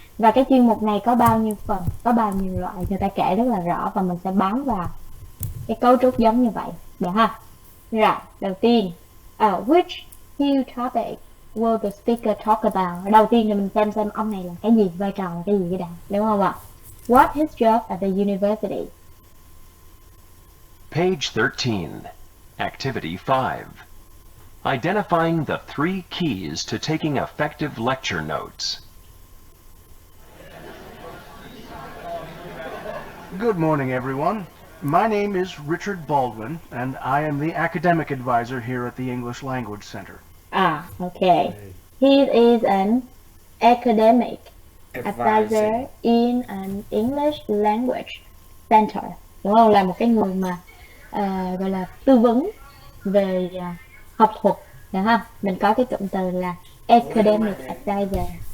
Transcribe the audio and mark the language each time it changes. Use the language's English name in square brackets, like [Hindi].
[Vietnamese] Và cái chuyên mục này có bao nhiêu phần, có bao nhiêu loại, người ta kể rất là rõ, và mình sẽ bám vào cái cấu trúc giống như vậy, được ha? Rồi, đầu tiên, [English] which new topic will the speaker talk about? [Vietnamese] Đầu tiên thì mình xem ông này là cái gì, vai trò là cái gì cái đã, đúng không ạ? [English] What his job at the university? Page 13. Activity 5. Identifying the 3 keys to taking effective lecture notes. Good morning, everyone. My name is Richard Baldwin, and I am the academic advisor here at the English Language Center. Okay. He is an academic advisor in an English Language Center. [Vietnamese] Đúng không? Là một cái người mà gọi là tư vấn về học thuật, được không? Mình có cái cụm từ là academic advisor.